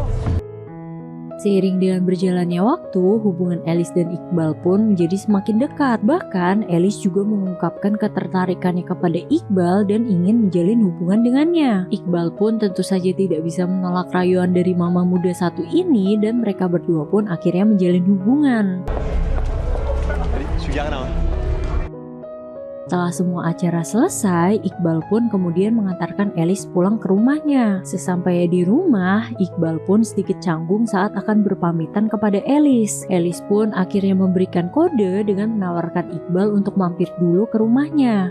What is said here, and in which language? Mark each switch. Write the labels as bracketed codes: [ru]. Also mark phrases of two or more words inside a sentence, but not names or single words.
[id] Seiring dengan berjalannya waktu, hubungan Alice dan Iqbal pun menjadi semakin dekat. Bahkan, Alice juga mengungkapkan ketertarikannya kepada Iqbal dan ingin menjalin hubungan dengannya. Iqbal pun tentu saja tidak bisa menolak rayuan dari mama muda satu ini dan mereka berdua pun akhirnya menjalin hubungan. [fr] Allez, je suis garé là. [id] Setelah semua acara selesai, Iqbal pun kemudian mengantarkan Alice pulang ke rumahnya. Sesampainya di rumah, Iqbal pun sedikit canggung saat akan berpamitan kepada Alice. Alice pun akhirnya memberikan kode dengan menawarkan Iqbal untuk mampir dulu ke rumahnya.